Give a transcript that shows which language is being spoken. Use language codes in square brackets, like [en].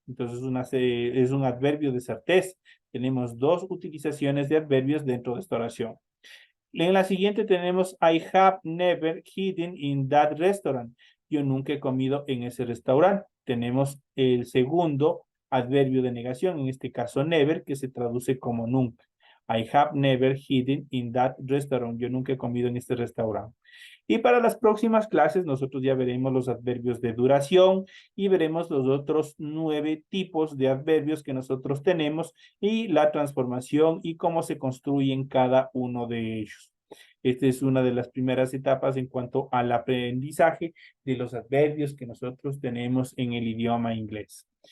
[es] Entonces es un adverbio de certeza. Tenemos dos utilizaciones de adverbios dentro de esta oración. En la siguiente tenemos [en] I have never eaten in that restaurant. [es] Yo nunca he comido en ese restaurante. Tenemos el segundo adverbio de negación, en este caso never, que se traduce como nunca. [en] I have never eaten in that restaurant. [es] Yo nunca he comido en este restaurante. Y para las próximas clases nosotros ya veremos los adverbios de duración y veremos los otros 9 tipos de adverbios que nosotros tenemos y la transformación y cómo se construyen cada uno de ellos. Esta es una de las primeras etapas en cuanto al aprendizaje de los adverbios que nosotros tenemos en el idioma inglés.